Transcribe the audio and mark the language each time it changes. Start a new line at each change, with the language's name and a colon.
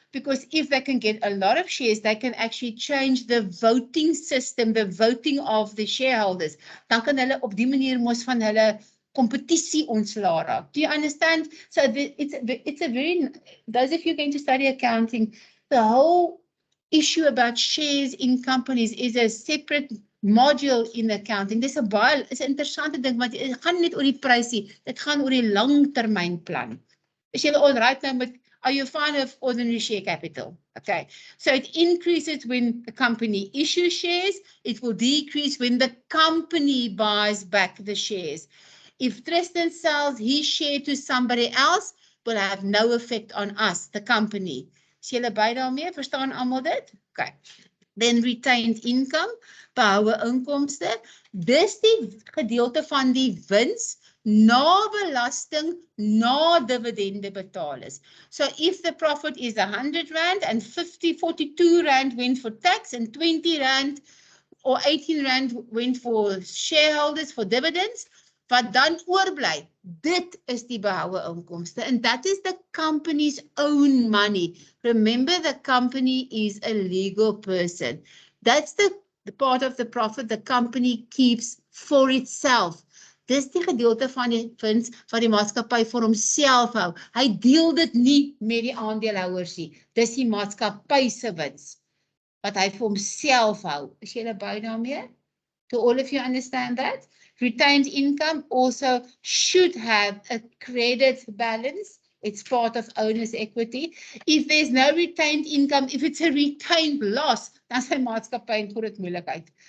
English: Because if they can get a lot of shares, they can actually change the voting system, the voting of the shareholders.
Afrikaans: Dan kan hulle op die manier mos van hulle competitie ontslae raak.
English: Do you understand? So it's a very, those of you going to study accounting, the whole issue about shares in companies is a separate module in accounting.
Afrikaans: Dis 'n baie is 'n interessante ding want dit gaan net oor die prysie, dit gaan oor die langtermynplan. Is jy
English: all right now met, are you fine with ordinary share capital? Okay, so it increases when the company issues shares, it will decrease when the company buys back the shares. If Tristan sells his share to somebody else, will have no effect on us, the company.
Afrikaans: Is julle by daarmee? Verstaan almal dit? Okay.
English: Then retained income,
Afrikaans: behoue inkomste. Dis die gedeelte van die wins na belasting, na dividende betaal is.
English: So if the profit is 100 Rand and 42 Rand went for tax and 20 Rand or 18 Rand went for shareholders for dividends,
Afrikaans: wat dan oorbly, dit is die behoue inkomste.
English: And that is the company's own money. Remember, the company is a legal person. That's the part of the profit the company keeps for itself.
Afrikaans: Dis die gedeelte van die wins wat die maatskappy vir homself hou. Hy deel dit nie met die aandeelhouers nie. Dis die maatskappy se wins wat hy vir homself hou. Is julle by daarmee?
English: Do all of you understand that? Retained income also should have a credit balance. It's part of owner's equity. If there's no retained income, if it's a retained loss,
Afrikaans: dan sy maatskappy in groot moeilikheid.